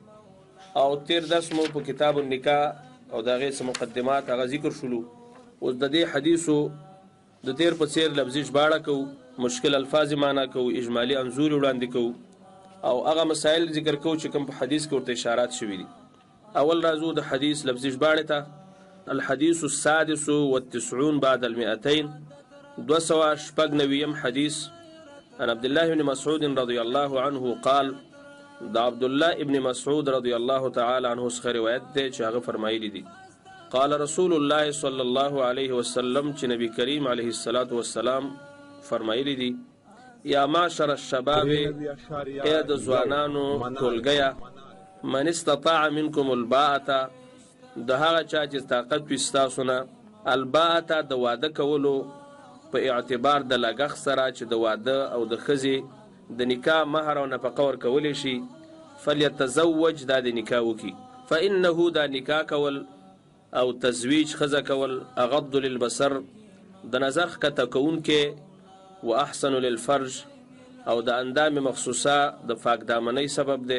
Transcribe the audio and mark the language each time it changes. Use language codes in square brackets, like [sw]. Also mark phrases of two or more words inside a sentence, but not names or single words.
[ps] او تیر درس مو په [ar] کتاب النکاح [ps] او د هغې څه مقدمات هغه ذکر شولو. اوس د دې حدیثو د تیر په څیر لفظي ژباړه کوو، مشکل الفاظ معنا کوو، اجمالي انځور وړاندې کوو او هغه مسائل ذکر کوو چې کوم په حدیث کې ورته اشارات شوي دي. اول راځو د حدیث لفظي ژباړې ته. [ar] الحديث السادس والتسعون بعد 200 290 حدیث عن عبد الله بن مسعود رضي الله عنه قال [ps] دا عبد الله ابن مسعود رضی الله تعالی عنہ څخه روایت دی چې هغه فرمایلی دي [ar] قال رسول الله صلی الله علیه وسلم [ps] چې نبی کریم علیه الصلاۃ والسلام فرمایلی دي [ar] یا معشر الشباب [ps] اے د ځوانانو ټولګیا [ar] من استطاع منکم الباءة [ps] د هغه چا چې طاقت وي ستاسو نه الباءة د واده کولو په اعتبار د لګښت سره چې د واده او د ښځې د نکاح مهر او نفقه ورکولی شي فلیتزوج دا د نکاح وکي. فانه دا نکاح کول او تزویج ښځه کول [ar] اغض للبصر [ps] د نظر ښکته کوونکې و [ar] احسن للفرج [ps] او د اندام مخصوصه د پاکدامنۍ سبب دی.